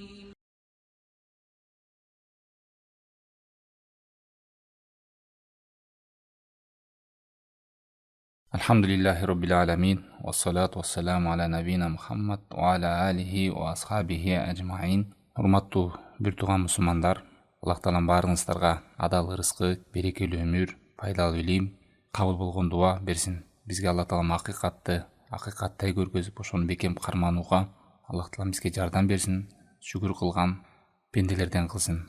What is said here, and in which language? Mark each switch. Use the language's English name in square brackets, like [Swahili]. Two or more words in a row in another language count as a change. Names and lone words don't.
[Arabic] الحمد لله رب العالمين والصلاة والسلام على نبينا محمد وعلى آله وأصحابه أجمعين. [Kyrgyz] Урматтуу бир тууган мусулмандар, Аллах Таалам баарыңыздарга адал рызкы, берекелүү өмүр, пайдалуу илим, кабыл болгон дуа берсин. Бизге Аллах Таалам акыйкаттай көргөзүп, ошону бекем карманууга Аллах Таалам бизге жардам берсин, шүгүр кылган пенделерден кылсын.